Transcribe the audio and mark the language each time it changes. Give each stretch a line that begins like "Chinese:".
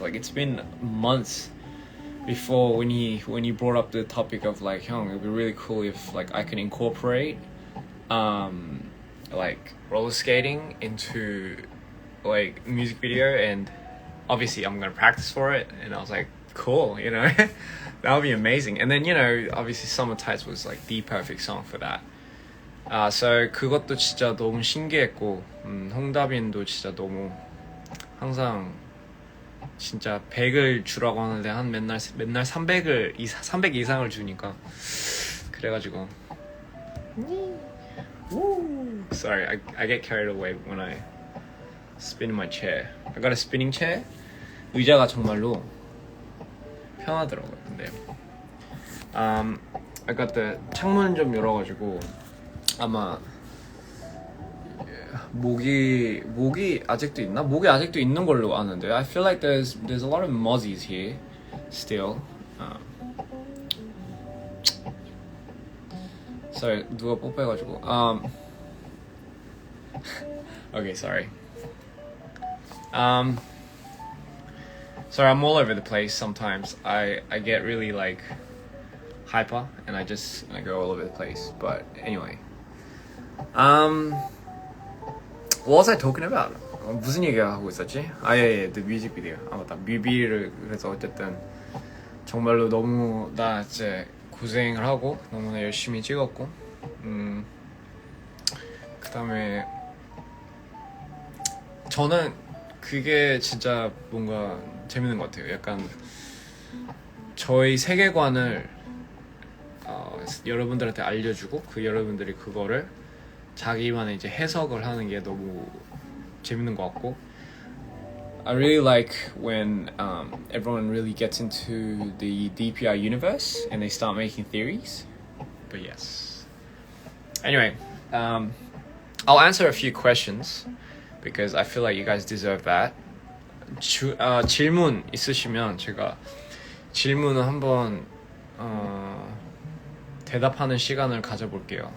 English: Like it's been months before when he brought up the topic of like, it would be really cool if like I can incorporate like roller skating into like music video, and obviously I'm gonna practice for it. And I was like, cool, that would be amazing. And then obviously Summer Tides was like the perfect song for that.
Korean: So 그것도 진짜 너무 신기했고, 홍다빈도 진짜 너무 항상 진짜 100을 주라고 하는데 한 맨날 300 이상을 주니까 그래가지고
English: sorry, I get carried away when I spin my chair. I got a spinning chair.
Korean: 의자가 정말로 편하더라고요. 근데
English: I got the
Korean: 창문 좀 열어가지고 아마 모기 아직도 있나? 모기 아직도 있는 걸로 아는데
English: I feel like there's a lot of mozzies here still. Sorry,
Korean: 누가 뽀뽀해가지고
English: okay, sorry. Sorry, I'm all over the place sometimes. I get really like hyper and I go all over the place. But anyway, what was I talking about?
Korean: 무슨 얘기하고 있었지? 예,
English: the music video.
Korean: 맞다. 뮤비를 그래서 어쨌든 정말로 너무 나 이제 고생을 하고 너무나 열심히 찍었고, 그다음에 저는 그게 진짜 뭔가 재밌는 것 같아요. 약간 저희 세계관을 여러분들한테 알려주고 그 여러분들이 그거를 자기만의 이제 해석을 하는 게 너무 재밌는 것 같고,
English: I really like when everyone really gets into the Dprian universe and they start making theories. But yes. Anyway, I'll answer a few questions because I feel like you guys deserve that.
Korean: 질문 있으시면 제가 질문을 한번 대답하는 시간을 가져볼게요.